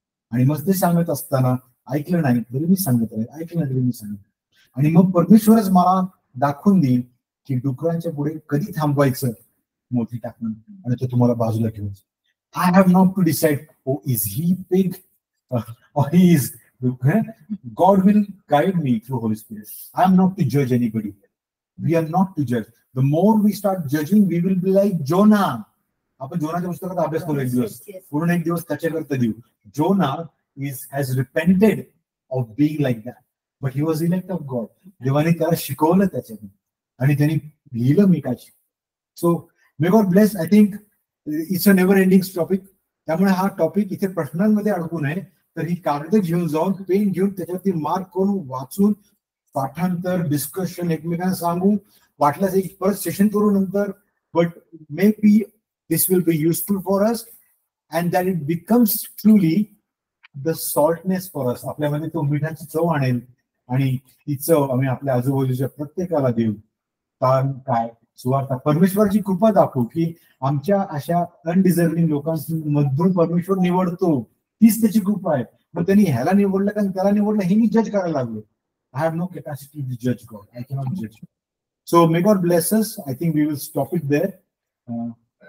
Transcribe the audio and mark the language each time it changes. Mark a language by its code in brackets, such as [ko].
[mr] आणि मग ते सांगत असताना ऐकलं नाही तरी मी सांगत आहे, ऐकलं तरी मी सांगत. आणि मग परमेश्वरच मला दाखवून देईल की डुकरांच्या पुढे कधी थांबवायचं मोठी टाकणं आणि तो तुम्हाला बाजूला घेऊन. [en] I have not to decide oh is he pig or he is. God will guide me through Holy Spirit. I am not to judge anybody. We are not to judge. The more we start judging, we will be like Jonah. [mr] आपण जोनाच्या पुस्तकाचा अभ्यास करू एक दिवस, पूर्ण एक दिवस त्याच्याकरता देऊ. [en] Jonah has repented of being like that, but he was elect of God. [mr] देवाने त्याला शिकवलं त्याच्यातून आणि त्यांनी लिहिलं मिकाची. [en] So may God bless. I think it's a never ending topic. [mr] त्यामुळे हा टॉपिक इथे प्रश्नांमध्ये अडकू नये. तर ही कागद घेऊन जाऊन, पेन घेऊन त्याच्यावरती मार्क करून वाचून पाठांतर, डिस्कशन, एकमेकांना सांगू. वाटल्यास एक परत सेशन करू नंतर. [en] But maybe this will be useful for us and that it becomes truly the saltness for us. [mr] आपल्यामध्ये तो मिठाची चव आणेल आणि ती चव आम्ही आपल्या आजूबाजूच्या प्रत्येकाला देऊ. कारण काय, सुवार्ता परमेश्वराची कृपा दाखवू की आमच्या अशा अनडिझर्विंग लोकांमधून परमेश्वर निवडतो. तीच त्याची कृपा आहे. मग त्यांनी ह्याला निवडलं का त्याला निवडलं हे मी जज करायला लागलो. [en] I have no capacity to जज God. I cannot जज. So may God bless us. I think we will stop it there.